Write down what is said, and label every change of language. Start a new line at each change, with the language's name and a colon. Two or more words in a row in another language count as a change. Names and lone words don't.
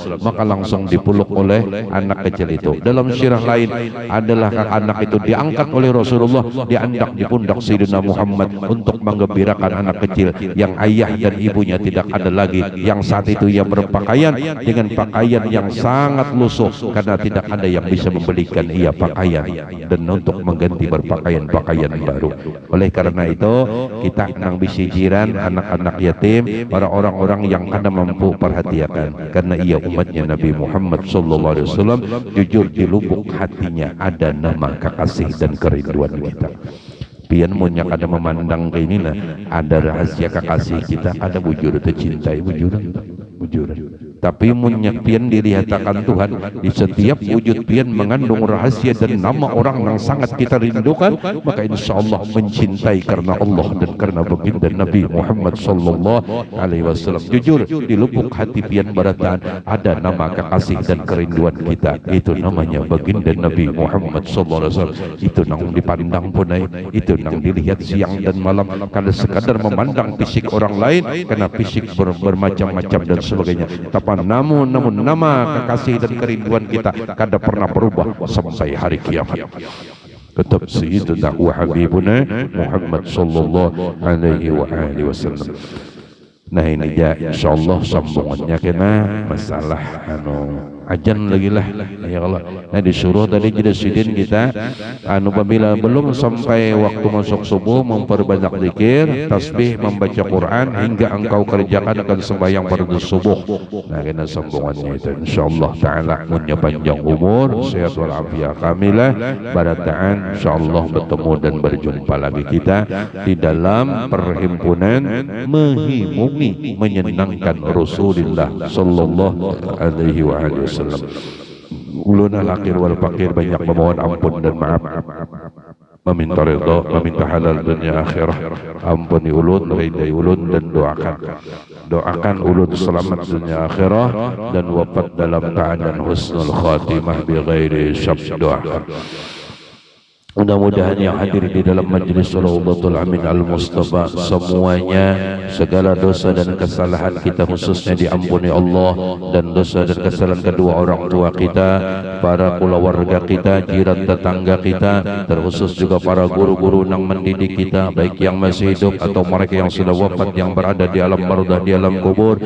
Indonesian: Maka langsung dipeluk oleh anak kecil itu. Dalam sirah lain adalah anak itu diangkat oleh Rasulullah, diandak di pundak Sayyidina Muhammad untuk menggembirakan anak kecil yang ayah dan ibunya tidak ada lagi, yang saat itu ia berpakaian dengan pakaian yang sangat lusuh karena tidak ada yang bisa membelikan ia pakaian dan untuk mengganti berpakaian-pakaian baru.
Banjar: Oleh karena itu kita nang bisi jiran anak-anak yatim, para orang-orang yang kada mampu perhatikan, karena ia umatnya Nabi Muhammad
Arabic: صلى الله عليه وسلم.
Indonesian: Jujur di lubuk hatinya ada nama kekasih dan kerinduan kita.
Banjar: Pian munyak ada memandang ke inilah, ada rahasia kekasih kita, ada bujur tercintai, bujuran. Tapi munyak pian dilihatkan Tuhan di setiap wujud pian mengandung rahasia dan nama orang yang sangat kita rindukan.
Indonesian: Maka
Arabic: إن شاء الله
Indonesian: mencintai karena Allah dan karena baginda Nabi Muhammad
Arabic: صلى الله عليه وسلم.
Banjar: Jujur di lubuk hati pian baratan ada nama kekasih dan kerinduan kita, itu namanya baginda Nabi Muhammad
Arabic: صلى الله عليه وسلم.
Banjar: Itu nang dipandang punai, itu nang dilihat siang dan malam, kada sekadar memandang fisik orang lain karena fisik bermacam-macam dan sebagainya. Tapi namun nama kekasih dan kerinduan kita kada pernah berubah sampai hari kiamat.
Arabic: Tetap سيدنا وحبيبنا محمد صلى الله عليه وسلم.
Banjar: Nah ini ya insyaallah sambungannya kena masalah ajan lagi lah ya Allah. Nah disuruh tadi sidin kita apabila belum sampai waktu masuk subuh memperbanyak zikir, tasbih, membaca Quran hingga engkau kerjakan akan sembahyang fardu subuh. Nah kena sambungannya itu
Arabic: إن شاء الله تعالى
Banjar: punya panjang umur, sehat walafiat kamilah, barataan insyaallah bertemu dan berjumpa lagi kita di dalam perhimpunan menghimpungi menyenangkan Rasulullah
Arabic: صلى الله عليه وسلم.
Banjar: Ulun
Arabic: الآخر والفقير
Banjar: banyak memohon ampun dan maaf, meminta ridha, meminta halal dunia akhirah. Ampuni ulun, ridai ulun dan doakan ulun selamat dunia akhirah dan wafat dalam keadaan
Arabic: حسن الخاتمة بغير شبدا.
Indonesian: Mudah-mudahan yang hadir di dalam majlis Rawdatul Amin Al-Mustafa semuanya segala dosa dan kesalahan kita khususnya diampuni Allah, dan dosa dan kesalahan kedua orang tua kita, para keluarga kita, jiran tetangga kita, terkhusus juga para guru-guru yang mendidik kita baik yang masih hidup atau mereka yang sudah wafat yang berada di alam barzakh, di alam kubur.